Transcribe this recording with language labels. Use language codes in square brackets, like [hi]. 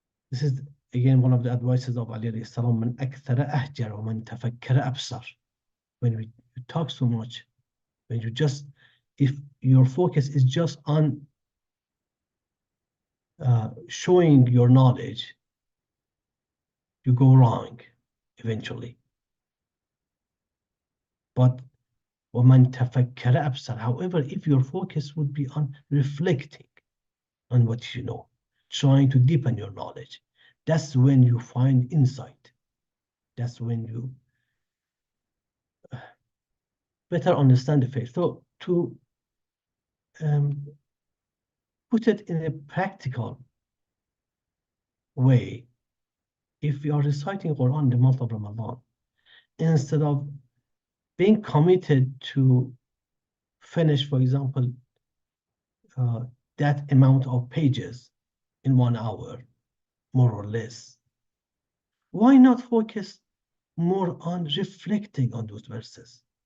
[en] This is again one of the advices of Ali alayhi salam, [ar] man akthara ahjar wa man tafakkara absar. [en] When you talk so much, when you just, if your focus is just on showing your knowledge, you go wrong eventually. [ar] But وَمَنْ تَفَكَّرَ أَبْصَرَ. [en] However, if your focus would be on reflecting on what you know, trying to deepen your knowledge, that's when you find insight. That's when you better understand the faith. So to put it in a practical way, if we are reciting Quran in the month of Ramadan, instead of being committed to finish, for example, that amount of pages in 1 hour, more or less, why not focus more on reflecting on those verses?